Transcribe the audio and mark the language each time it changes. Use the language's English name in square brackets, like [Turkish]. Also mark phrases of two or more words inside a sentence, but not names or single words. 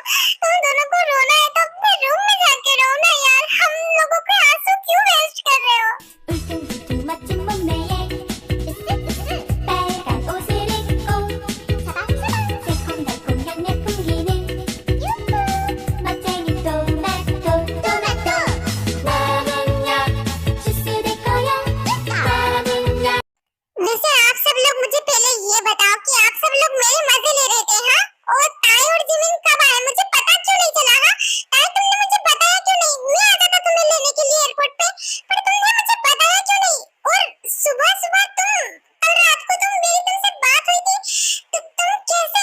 [Hindi] तुम दोनों को रोना है तो अपने रूम में जाके रो ना यार। हम लोगों के आंसू क्यों वेस्ट कर रहे हो? [Korean] 마침 몸매에 빨간 옷을 입고 새콤달콤 향내 풍기는 멋쟁이 토마토 나는야 주스 될 거야 나는야 [Hindi] वैसे आप सब लोग मुझे पहले ये बताओ कि आप सब लोग मेरे मजे ले रहे थे हाँ? और ताई और जिमिन कब आए? मुझे पता क्यों नहीं चला? हाँ ताई, तुमने मुझे बताया क्यों नहीं? मैं आता था तुम्हें लेने के लिए एयरपोर्ट पे, पर तुमने मुझे बताया क्यों नहीं? और सुबह सुबह कल रात को मेरी तुमसे बात हुई थी तो तुम कैसे?